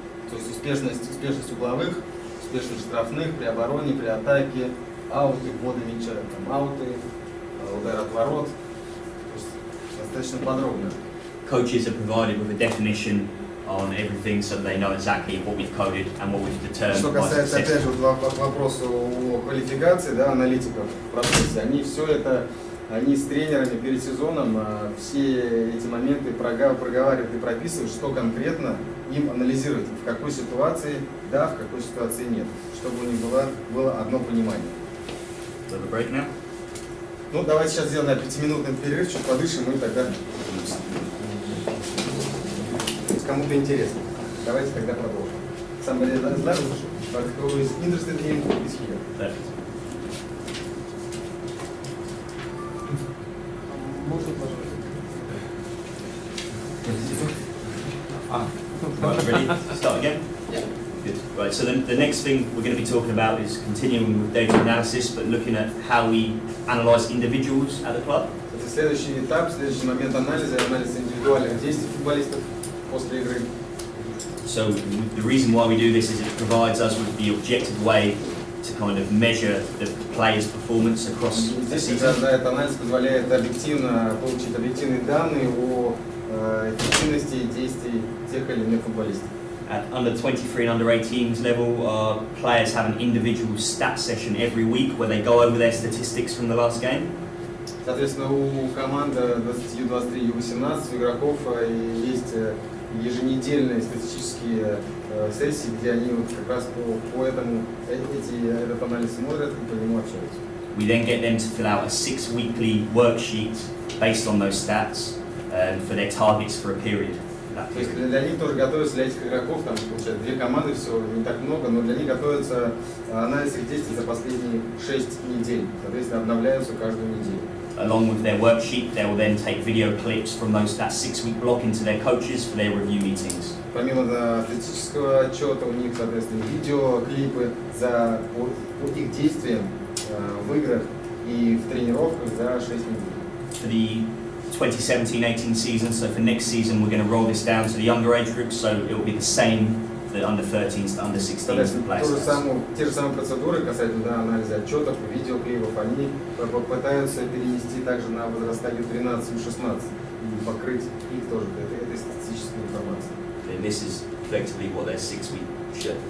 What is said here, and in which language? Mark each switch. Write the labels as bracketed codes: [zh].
[ru] То есть успешность угловых, успешность штрафных при обороне, при атаке, ауты, вводы мяча, там ауты, удар от ворот. То есть достаточно подробно. [en] Coaches are provided with a definition on everything, so they know exactly what we've coded and what we've determined. [ru] Что касается, опять же, к вопросу о квалификации, да, аналитиков в процессе, они с тренерами перед сезоном все эти моменты проговаривают и прописывают, что конкретно им анализировать, в какой ситуации да, в какой ситуации нет, чтобы у них было одно понимание. [en] We'll have a break now. [ru] Ну, давайте сейчас сделаем 5-минутный перерыв, чуть подышим, и тогда кому-то интересно. Давайте тогда продолжим. [en] Somebody loves, but who is interested in is here. Perfect. [ru] Можно, пожалуйста? [en] Right, ready to start again? Yeah. Good. Right, so the next thing we're going to be talking about is continuing with data analysis, but looking at how we analyse individuals at the club. [ru] Это следующий этап, следующий момент анализа, анализ индивидуальных действий футболистов после игры. [en] So the reason why we do this is it provides us with the objective way to kind of measure the player's performance across the [ru] Здесь [en] season. [ru] этот анализ позволяет объективно получить объективные данные о эффективности действий тех или иных футболистов. [en] At under 23 and under 18s level, our players have an individual stat session every week where they go over their statistics from the last game. [ru] Соответственно, у команды 20, U23 и U18 у игроков есть еженедельные статистические сессии, где они вот как раз по этому этот анализ смотрят и по нему общаются. [en] We then get them to fill out a 6-weekly worksheet based on those stats for their targets for a period. [ru] То есть для них тоже готовится, для этих игроков, там получается 2 команды, все не так много, но для них готовится анализ их действий за последние 6 недель. Соответственно, обновляются каждую неделю. [en] Along with their worksheet, they will then take video clips from that 6-week block into their coaches for their review meetings. [ru] Помимо статистического отчета, у них, соответственно, видеоклипы по их действиям в играх и в тренировках за 6 недель. [en] For the 2017-18 season, so for next season we're going to roll this down to the younger age groups, so it will be the same for the under 13s to under 16s players. [ru] Те же самые процедуры касательно анализа отчетов и видеоклипов, они попытаются перенести также на возраста U13 и U16 и покрыть их тоже этой статистической информацией. [en] And this is effectively what their 6-week show.